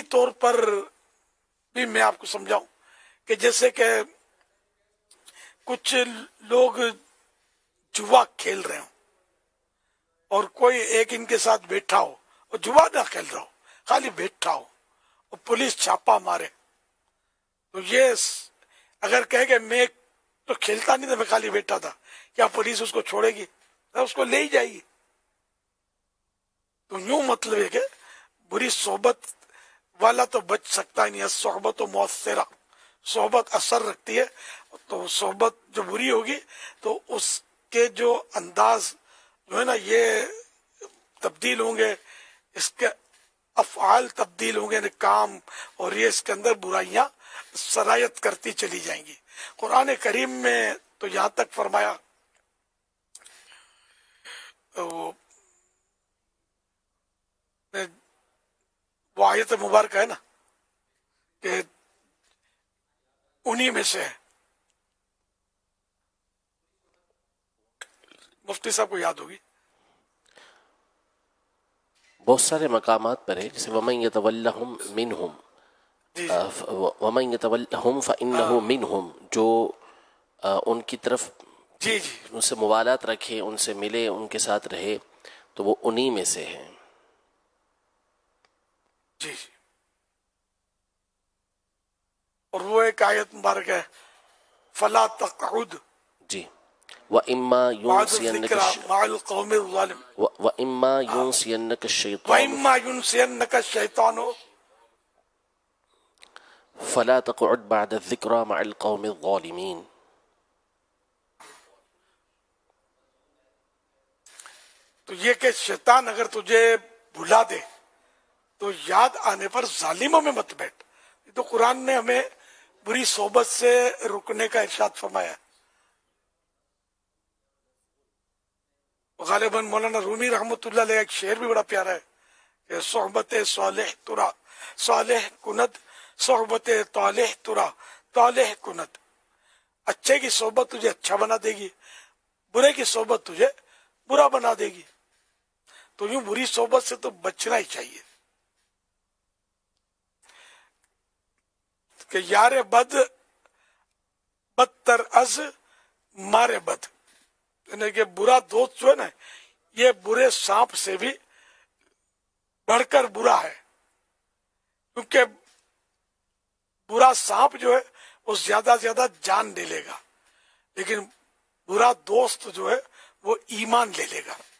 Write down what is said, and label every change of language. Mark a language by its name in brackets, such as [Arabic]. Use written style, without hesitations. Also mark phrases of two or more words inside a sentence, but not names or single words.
[Urdu] طور پر بھی میں آپ کو سمجھاؤں کہ جیسے کہ کچھ لوگ جوا کھیل رہے ہوں اور کوئی ایک ان کے ساتھ بیٹھا ہو اور جوا نہ کھیل رہا ہو، خالی بیٹھا ہو اور پولیس چھاپا مارے، تو یہ اگر کہے کہ میں تو کھیلتا نہیں تھا، میں خالی بیٹھا تھا، کیا پولیس اس کو چھوڑے گی؟ اس کو لے ہی جائے گی۔ تو یوں مطلب ہے کہ بری صحبت والا تو بچ سکتا ہی نہیں ہے، صحبت و مؤثرہ، صحبت اثر رکھتی ہے، تو صحبت جو بری ہوگی تو اس کے جو انداز جو ہے نا یہ تبدیل ہوں گے، اس کے افعال تبدیل ہوں گے، یعنی کام، اور یہ اس کے اندر برائیاں سرایت کرتی چلی جائیں گی۔ قرآن کریم میں تو یہاں تک فرمایا، وہ آیت مبارکہ ہے نا کہ انہی میں سے ہے، مفتی صاحب کو یاد ہوگی، بہت سارے مقامات پر ہے، جیسے [Arabic] وَمَن يَتَوَلَّهُم مِّنْهُم وَمَن يَتَوَلَّهُم فَإِنَّهُ مِنْهُم، [Urdu] جو ان کی طرف ان سے موالات رکھے، ان سے ملے، ان کے ساتھ رہے، تو وہ انہی میں سے ہیں۔ جی جی، اور وہ ایک آیت مبارک ہے [Arabic] فَلَا تَقْعُدْ، جی، وَإِمَّا بعد يُنْسِيَنَّكَ الذکر مع القوم الظالم وَإِمَّا يُنْسِيَنَّكَ الشَّيْطَانُ وَإِمَّا يُنْسِيَنَّكَ الشَّيْطَانُ فَلَا تَقْعُدْ بَعْدَ الذِّكْرَى مَعَ الْقَوْمِ الظَّالِمِينَ. [Urdu] تو یہ کہ شیطان اگر تجھے بھلا دے تو یاد آنے پر ظالموں میں مت بیٹھ. یہ تو قرآن نے ہمیں بری صحبت سے رکنے کا ارشاد فرمایا ہے. غالباً مولانا رومی رحمۃ اللہ علیہ ایک شعر بھی بڑا پیارا ہے کہ [Persian] صحبت صالح ترا صالح کند صحبت طالح ترا طالح کند. [Urdu] اچھے کی صحبت تجھے اچھا بنا دے گی، برے کی صحبت تجھے برا بنا دے گی. تو یوں بری صحبت سے تو بچنا ہی چاہیے کہ [Persian] یار بد بدتر از مارے بد، [Urdu] یعنی کہ برا دوست جو ہے نا یہ برے سانپ سے بھی بڑھ کر برا ہے، کیونکہ برا سانپ جو ہے وہ زیادہ زیادہ جان لے لے گا، لیکن برا دوست جو ہے وہ ایمان لے لے گا.